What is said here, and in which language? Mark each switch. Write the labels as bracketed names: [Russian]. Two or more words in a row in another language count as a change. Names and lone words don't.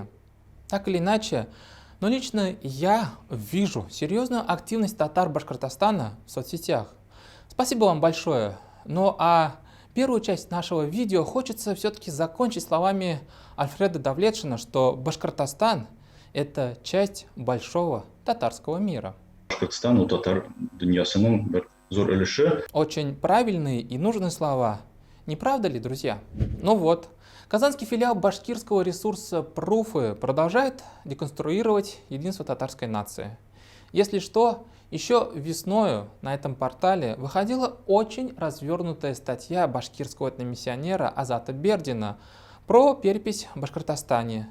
[Russian] Так или иначе, но лично я вижу серьезную активность татар Башкортостана в соцсетях. Спасибо вам большое. Ну а первую часть нашего видео хочется все-таки закончить словами Альфреда Давлетшина, что Башкортостан — это часть большого татарского мира. [Tatar] Башкортостан у татар дөньясының бер зур өлеше. [Russian] Очень правильные и нужные слова. Не правда ли, друзья? Ну вот. Казанский филиал башкирского ресурса Пруфы продолжает деконструировать единство татарской нации. Если что, еще весною на этом портале выходила очень развернутая статья башкирского этномиссионера Азата Бердина про перепись в Башкортостане.